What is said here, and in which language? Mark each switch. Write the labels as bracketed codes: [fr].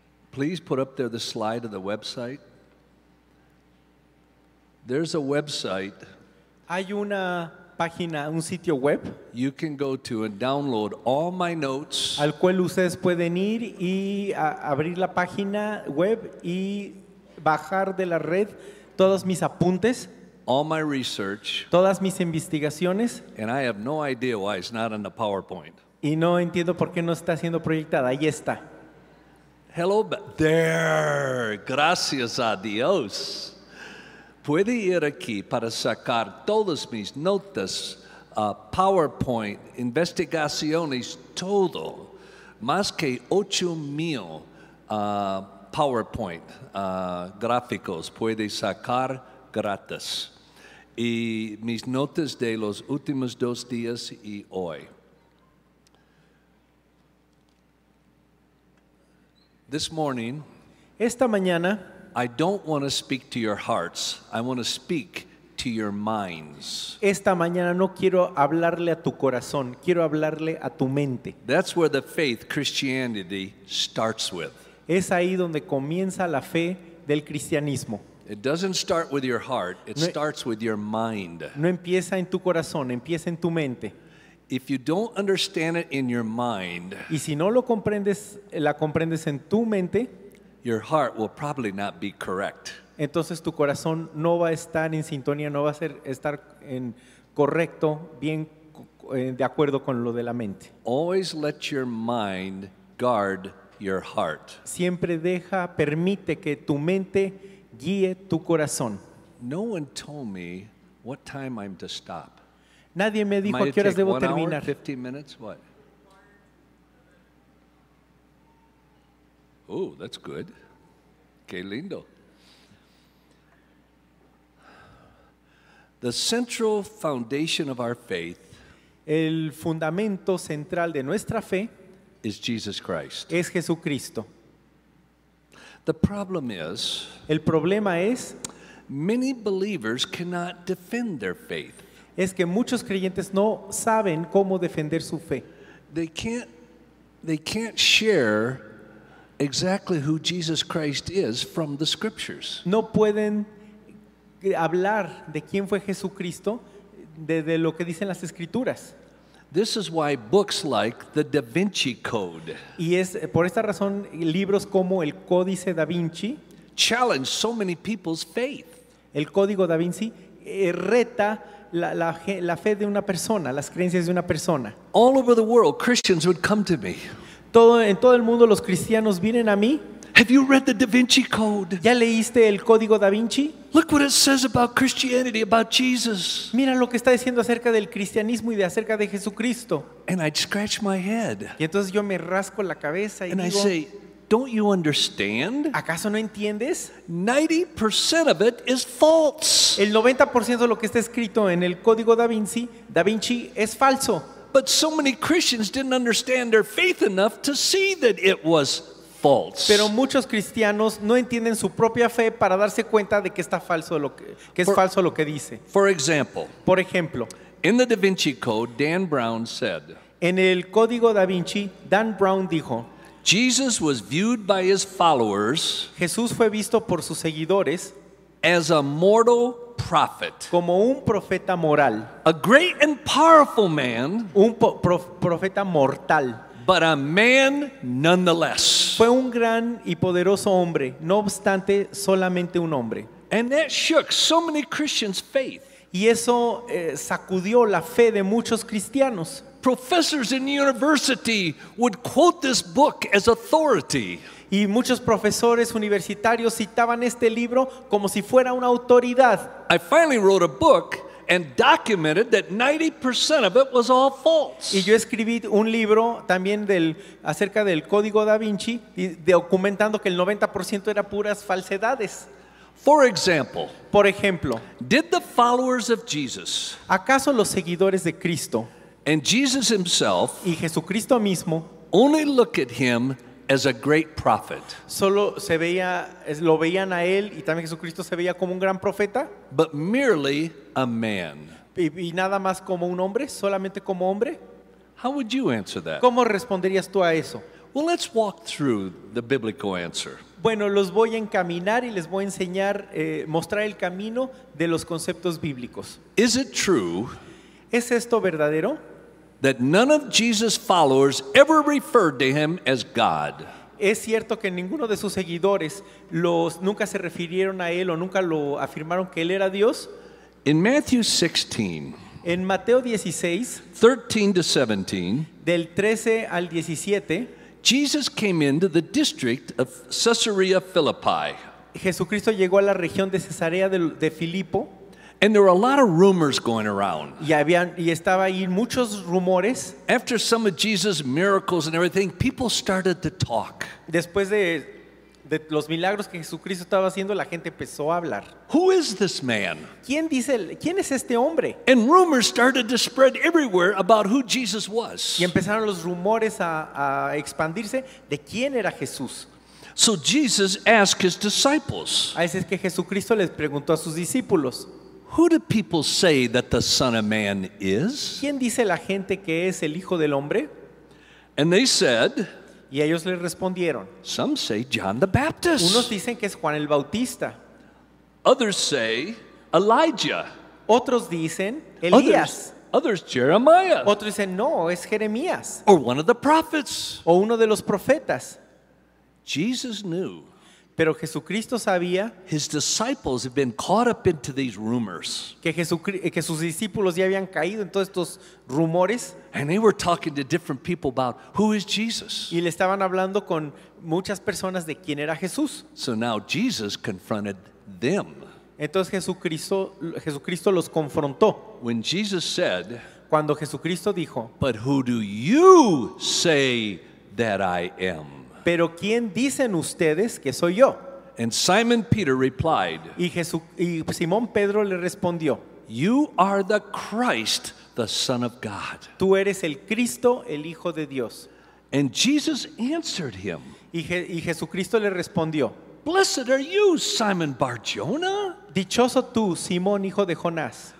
[en] Please put up there the slide of the website. There's a website. [es] Hay una página, un sitio web [en] You can go to and download all my notes, [es] al cual ustedes pueden ir y abrir la página web y bajar de la red todos mis apuntes, [en] all my research, [es] todas mis investigaciones, [en] and I have no idea why it's not on the PowerPoint. [es] y no entiendo por qué no está siendo proyectada. Ahí está. [en] Hello, there. [es] Gracias a Dios. Puede ir aquí para sacar todas mis notas, PowerPoint, investigaciones, todo. Más que 8,000 PowerPoint gráficos puede sacar gratis. Y mis notas de los últimos 2 días y hoy. [en] This morning, [es] Esta mañana [en] I don't want to speak to your hearts. I want to speak to your minds. [es] no quiero hablarle a tu corazón, quiero hablarle a tu mente. [en] That's where the faith, Christianity, starts with. [es] Es ahí donde comienza la fe del cristianismo. [en] It doesn't start with your heart, it [es] No- [en] starts with your mind. [es] No empieza en tu corazón, empieza en tu mente. [en] If you don't understand it in your mind, [es] Y si no lo comprendes, la comprendes en tu mente, [en] your heart will probably not be correct. [es] entonces tu corazón no va a estar en sintonía, no va a estar en correcto, bien de acuerdo con lo de la mente. [en] Always let your mind guard your heart. [es] Siempre permite que tu mente guíe tu corazón. [en] No one told me what time I'm to stop. [es] Nadie me dijo [en] Might [es] a qué horas [en] take [es] debo [en] 1 hour, [es] terminar. [en] 15 minutes, what? Oh, that's good. [es] Qué lindo. [en] The central foundation of our faith [es] El fundamento central de nuestra fe [en] is Jesus Christ. [es] es Jesucristo. [en] The problem is, [es] El problema [en] many believers cannot defend their faith. [es] es que muchos creyentes no saben cómo defender su fe. [en] They can't share exactly who Jesus Christ is from the scriptures. [es] No pueden hablar de quién fue Jesucristo de lo que dicen las escrituras. [en] This is why books like the Da Vinci Code [es] Y es por esta razón libros como el Códice Da Vinci, [en] challenge so many people's faith. [es] el Código Da Vinci, reta la fe de una persona, las creencias de una persona. [en] All over the world, Christians would come to me. [es] En todo el mundo los cristianos vienen a mí. [en] Have you read the Da Vinci Code? [es] ¿Ya leíste el Código Da Vinci? [en] Look what it says about Christianity, about Jesus. [es] Mira lo que está diciendo acerca del cristianismo y acerca de Jesucristo. [en] And I'd scratch my head [es] Y entonces yo me rasco la cabeza y [en] and I [es] digo, [en] say, don't you understand? [es] ¿acaso no entiendes? [en] 90% of it is false. [es] El 90% de lo que está escrito en el Código Da Vinci es falso. [en] But so many Christians didn't understand their faith enough to see that it was false. [es] Pero muchos cristianos no entienden su propia fe para darse cuenta de que está falso que es falso lo que dice. [en] For example, [es] Por ejemplo, [en] in the Da Vinci Code, Dan Brown said, [es] en el Código Da Vinci, Dan Brown dijo, [en] Jesus was viewed by his followers [es] Jesús fue visto por sus seguidores [en] as a mortal prophet, [es] como un profeta moral, [en] a great and powerful man, [es] un profeta mortal. [en] but a man nonetheless. [es] Fue un gran y poderoso hombre, no obstante solamente un hombre. [en] And that shook so many Christians' faith. [es] Y eso sacudió la fe de muchos cristianos. [en] Professors in university would quote this book as authority. [es] Y muchos profesores universitarios citaban este libro como si fuera una autoridad. [en] I finally wrote a book and documented that 90% of it was all false. [es] Y yo escribí un libro también acerca del Código Da Vinci, documentando que el 90% era puras falsedades. [en] For example, [es] Por ejemplo, [en] did the followers of Jesus [es] ¿acaso los seguidores de Cristo [en] and Jesus himself [es] y Jesucristo mismo [en] only look at him as a great prophet, [es] Solo se veía, lo veían a él y también Jesucristo se veía como un gran profeta [en] but merely a man. [es] y nada más como un hombre, solamente como hombre. [en] How would you answer that? [es] ¿Cómo responderías tú a eso? [en] Well, let's walk through the biblical answer. [es] Bueno, los voy a encaminar y les voy a enseñar, mostrar el camino de los conceptos bíblicos. [en] Is it true [es] ¿Es esto verdadero? [en] that none of Jesus' followers ever referred to him as God? [es] ¿Es cierto que ninguno de sus seguidores nunca se refirieron a él o nunca lo afirmaron que él era Dios? [en] In Matthew 16, [es] En Mateo 16, [en] 13 to 17, [es] del 13 al 17, [en] Jesus came into the district of Caesarea Philippi, [es] Jesucristo llegó a la región de Cesarea de Filipo [en] and there were a lot of rumors going around. [es] y estaba ahí muchos rumores. [en] After some of Jesus' miracles and everything, people started to talk. [es] Después de los milagros que Jesucristo estaba haciendo, la gente empezó a hablar. [en] Who is this man? [es] ¿Quién es este hombre? [en] And rumors started to spread everywhere about who Jesus was. [es] Y empezaron los rumores a expandirse de quién era Jesús. [en] So Jesus asked his disciples, [es] A veces que Jesucristo les preguntó a sus discípulos, [en] who do people say that the Son of Man is? [es] ¿quién dice la gente que es el Hijo del Hombre? [en] And they said, [es] Y ellos les respondieron, [en] some say John the [es] unos [en] Baptist. [es] dicen que es Juan el Bautista, [en] Others say Elijah. [es] otros dicen Elías, [en] Others Jeremiah. [es] otros dicen no, es Jeremías [en] Or one of the prophets. [es] o uno de los profetas. [en] Jesus knew [es] Pero Jesucristo sabía [en] his disciples had been caught up into these rumors. [es] que sus discípulos ya habían caído en todos estos rumores [en] And they were talking to different people about who is Jesus. [es] y le estaban hablando con muchas personas de quién era Jesús. [en] So now Jesus confronted them. [es] Entonces Jesucristo los confrontó. [en] When Jesus said, [es] Cuando Jesucristo dijo, [en] but who do you say that I am? [es] pero ¿quién dicen ustedes que soy yo? [en] And Simon Peter replied, [es] Y Simón Pedro le respondió, [en] you are the Christ, the Son of God. [es] tú eres el Cristo, el Hijo de Dios. [en] And Jesus answered him, [es] Y Jesucristo le respondió, [en] blessed are you, Simon Bar-Jonah, [es] dichoso tú, Simón, hijo de Jonás,